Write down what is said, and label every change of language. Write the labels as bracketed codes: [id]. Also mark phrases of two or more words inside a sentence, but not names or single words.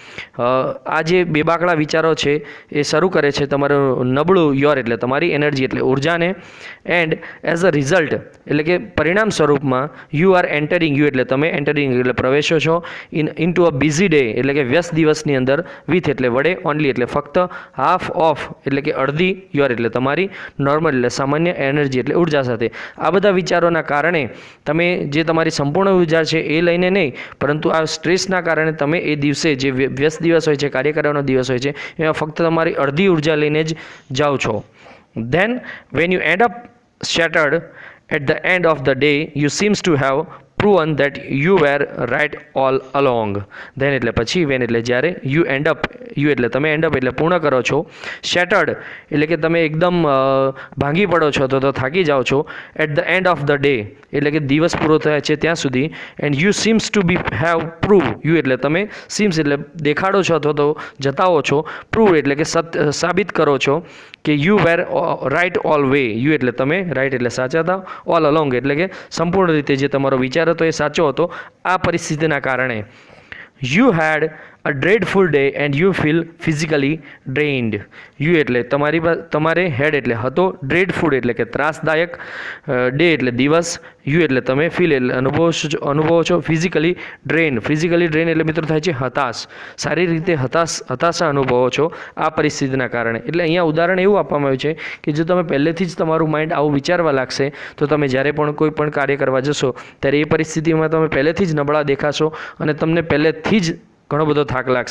[gu] આ જે બેબાકળા વિચારો છે એ શરૂ કરે છે તમારું નબળું, યોર એટલે તમારી, એનર્જી એટલે ઉર્જાને, [en] and as a result [gu] એટલે કે પરિણામ સ્વરૂપમાં, [en] you are entering, [gu] યુ એટલે તમે, એન્ટરિંગ એટલે પ્રવેશો છો, [en] in to a busy day [gu] એટલે કે વ્યસ્ત દિવસની અંદર, વિથ એટલે વડે, ઓનલી એટલે ફક્ત, [en] half of [gu] એટલે કે અડધી, યોર એટલે તમારી, નોર્મલ એટલે સામાન્ય, એનર્જી એટલે ઉર્જા સાથે. આ બધા વિચારોના કારણે તમે જે તમારી સંપૂર્ણ ઉર્જા છે એ લઈને નહીં, પરંતુ આ સ્ટ્રેસના કારણે તમે એ દિવસે જે વ્યસ્ત દિવસ હોય છે, કાર્ય કરવાનો દિવસ હોય છે, એમાં ફક્ત તમારી અડધી ઉર્જા લઈને જ જાઓ છો. [en] Then when you end up shattered at the end of the day, you seems to have proven that you were right all along. [gu] Then એટલે પછી, when એટલે જ્યારે, [en] you end up, you [gu] એટલે તમે, [en] end up [gu] એટલે પૂર્ણ કરો છો, shattered એટલે કે તમે એકદમ ભાંગી પડો છો અથવા તો થાકી જાઓ છો, [en] at the end of the day [gu] એટલે કે દિવસ પૂરો થાય છે ત્યાં સુધી, [en] and you seems to be have proved, [gu] you એટલે તમે, seems એટલે દેખાડો છો અથવા તો જતાવો છો, prove એટલે કે સાબિત કરો છો કે [en] you were right all way, [gu] you એટલે તમે, right એટલે સાચા હતા, [en] all along [gu] એટલે કે સંપૂર્ણ રીતે જે તમારો વિચાર હતો એ સાચો હતો. આ પરિસ્થિતિના કારણે [en] you had a dreadful day and you feel physically drained. [gu] You એટલે તમારે હેડ એટલે હતો, dreadful એટલે કે ત્રાસદાયક, ડે એટલે દિવસ, યુ એટલે તમે, ફીલ એટલે અનુભવો છો, [en] physically drain [gu] એટલે મિત્રો થાય છે હતાશ, સારી રીતે હતાશા અનુભવો છો આ પરિસ્થિતિના કારણે. એટલે અહીંયા ઉદાહરણ એવું આપવામાં આવ્યું છે કે જો તમે પહેલેથી જ તમારું માઇન્ડ આવું વિચારવા લાગશે તો તમે જ્યારે પણ કોઈ પણ કાર્ય કરવા જશો ત્યારે એ પરિસ્થિતિમાં તમે પહેલેથી જ નબળા દેખાશો અને તમને પહેલેથી જ ઘણો બધો થાક લાગશે.